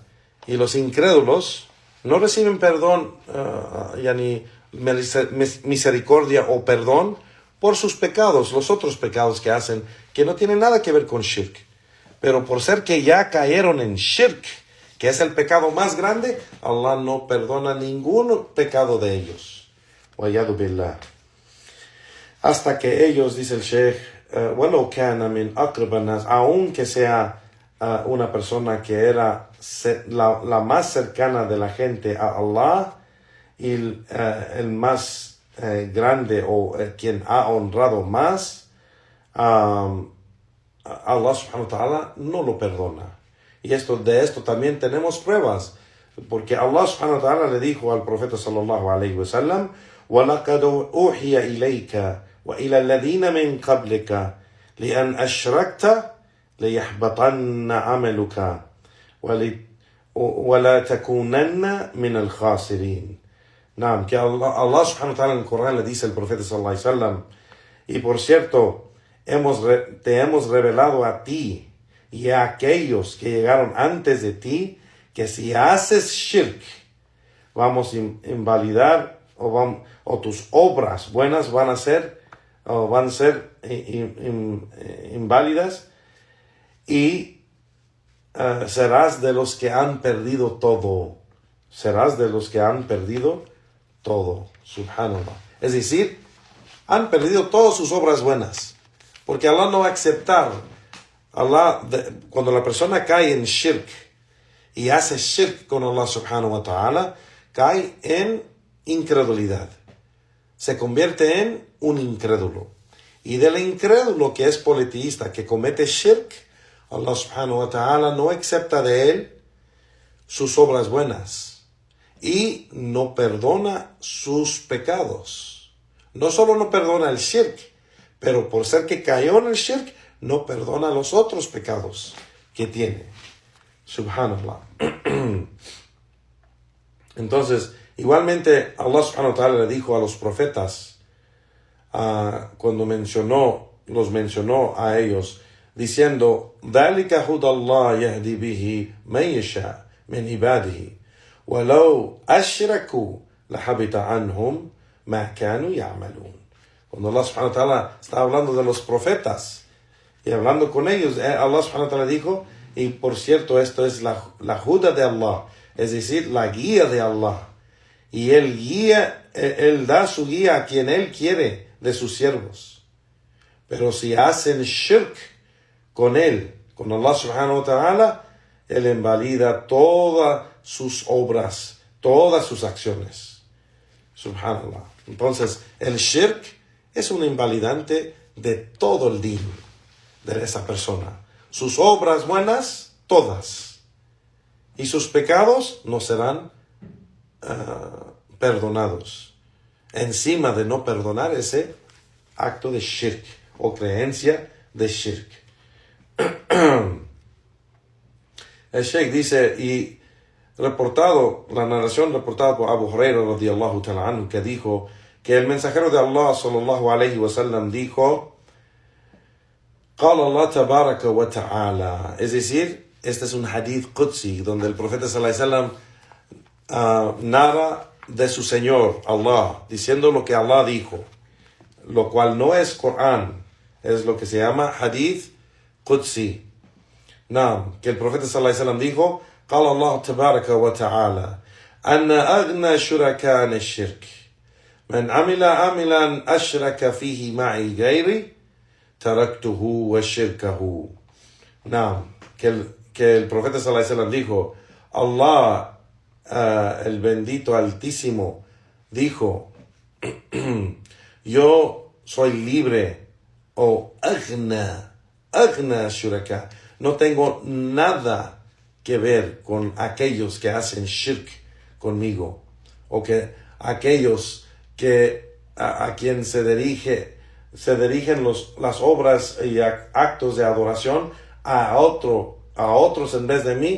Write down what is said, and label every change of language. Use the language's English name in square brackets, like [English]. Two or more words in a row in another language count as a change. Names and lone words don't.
[Spanish] Y los incrédulos no reciben perdón, ni misericordia o perdón por sus pecados, los otros pecados que hacen, que no tienen nada que ver con shirk. Pero por ser que ya cayeron en shirk, que es el pecado más grande, Allah no perdona ningún pecado de ellos. [Arabic] والعياذ بالله. [Spanish] Hasta que ellos, dice el Sheikh, [Arabic] ولو كان من أقرب الناس, [Spanish] aunque sea una persona que era la más cercana de la gente a Allah y el más grande o quien ha honrado más, Allah [Arabic] سبحانه وتعالى [Spanish] no lo perdona. Y de esto también tenemos pruebas, porque Allah [Arabic] سبحانه وتعالى [Spanish] le dijo al profeta [Arabic] صلى الله عليه وسلم, وَلَقَدْ أُوحِيَ إِلَيْكَ وَإِلَى الَّذِينَ مِنْ قَبْلِكَ لِأَنْ أَشْرَكْتَ لَيَحْبَطَنَّ عَمَلُكَ وَلَا تَكُونَنَّ مِنَ الْخَاسِرِينَ. [Spanish] Que Allah [Arabic] سبحانه وتعالى [Spanish] en el Corán le dice al profeta [Arabic] صلى الله عليه وسلم, [Spanish] y por cierto, te hemos revelado a ti y a aquellos que llegaron antes de ti, que si haces shirk, vamos a invalidar o tus obras buenas van a ser inválidas, y serás de los que han perdido todo. Serás de los que han perdido todo. Subhanallah. Es decir, han perdido todas sus obras buenas, porque Allah no va a aceptar. Cuando la persona cae en shirk y hace shirk con Allah [Arabic] سبحانه وتعالى, [Spanish] cae en incredulidad. Se convierte en un incrédulo. Y del incrédulo que es politeísta, que comete shirk, Allah [Arabic] سبحانه وتعالى [Spanish] no acepta de él sus obras buenas y no perdona sus pecados. No solo no perdona el shirk, pero por ser que cayó en el shirk, no perdona los otros pecados que tiene. Subhanallah. Entonces, igualmente Allah [Arabic] سبحانه وتعالى [Spanish] le dijo a los profetas, cuando los mencionó a ellos, diciendo, [Arabic] ذَلِكَ هُدَى اللَّهِ يَهْدِي بِهِ مَن يَشَاءُ مِنْ عِبَادِهِ وَلَوْ أَشْرَكُوا لَحَبِطَ عَنْهُمْ مَا كَانُوا يَعْمَلُونَ. [Spanish] Cuando Allah [Arabic] سبحانه وتعالى [Spanish] está hablando de los profetas y hablando con ellos, Allah [Arabic] سبحانه وتعالى [Spanish] dijo, y por cierto, esto es la huda de Allah, es decir, la guía de Allah. Y Él da su guía a quien Él quiere de sus siervos. Pero si hacen shirk con Él, con Allah [Arabic] سبحانه وتعالى, [Spanish] Él invalida todas sus obras, todas sus acciones. Subhanallah. Entonces, el shirk es un invalidante de todo el din de esa persona. Sus obras buenas, todas. Y sus pecados no serán perdonados. Encima de no perdonar ese acto de shirk o creencia de shirk. El Sheikh dice, y la narración reportada por Abu Hurairah [Arabic] رضي الله تعالى عنه, [Spanish] que dijo que el mensajero de Allah [Arabic] صلى الله عليه وسلم [Spanish] dijo, [Arabic] قال الله تبارك وتعالى, [Spanish] es decir, este es un [Arabic] حديث قدسي [Spanish] donde el profeta [Arabic] صلى الله عليه وسلم [Spanish] narra de su Señor Allah, diciendo lo que Allah dijo, lo cual no es Corán, es lo que se llama [Arabic] حديث قدسي. [Spanish] Que el profeta [Arabic] صلى الله عليه وسلم dijo, قال الله تبارك وتعالى أن أغنى شركاء عن الشرك من عمل عملا أشرك فيه معي غيري تركته وشركه. [Spanish] Que el profeta [Arabic] صلى الله عليه وسلم [Spanish] dijo, Allah, el bendito altísimo, dijo, yo soy libre, o [Arabic] أغنى شركاء, [Spanish] no tengo nada que ver con aquellos que hacen shirk conmigo, o que aquellos que a quien se dirigen las obras y actos de adoración a otros en vez de mí.